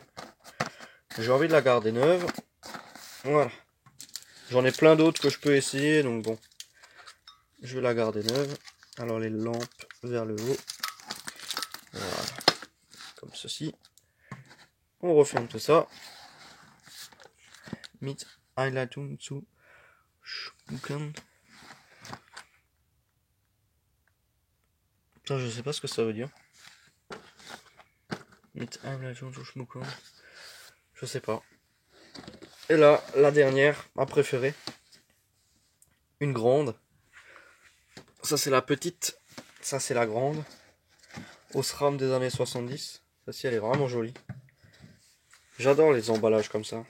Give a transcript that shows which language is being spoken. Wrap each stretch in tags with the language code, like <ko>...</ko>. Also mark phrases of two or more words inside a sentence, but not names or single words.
<fr>J'ai envie de la garder neuve. Voilà. J'en ai plein d'autres que je peux essayer, donc bon. Je vais la garder neuve. Alors les lampes vers le haut. Voilà. Comme ceci. On referme tout ça.</fr> <de>Mit Einleitung zu schmucken.</de> <fr>Putain, je sais pas ce que ça veut dire.</fr> <de>Mit Einleitung zu schmucken.</de> <fr>Je sais pas. Et là, la dernière, ma préférée. Une grande. Ça c'est la petite. Ça c'est la grande. Osram des années 70. Celle-ci elle est vraiment jolie. J'adore les emballages comme ça.</fr>